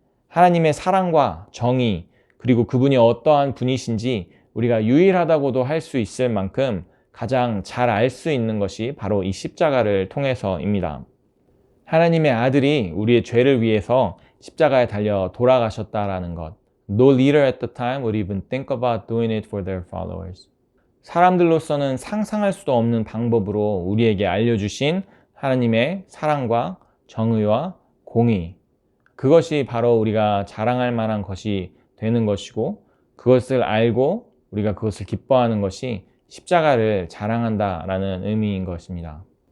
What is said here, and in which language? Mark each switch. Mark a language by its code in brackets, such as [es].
[ko] 하나님의 사랑과 정의, 그리고 그분이 어떠한 분이신지 우리가 유일하다고도 할 수 있을 만큼 가장 잘 알 수 있는 것이 바로 이 십자가를 통해서입니다. 하나님의 아들이 우리의 죄를 위해서 십자가에 달려 돌아가셨다라는 것. [en] No leader at the time would even think about doing it for their followers. [ko] 사람들로서는 상상할 수도 없는 방법으로 우리에게 알려주신 하나님의 사랑과 정의와 공의. 그것이 바로 우리가 자랑할 만한 것이 되는 것이고, 그것을 알고 우리가 그것을 기뻐하는 것이 십자가를 자랑한다라는 의미인 것입니다.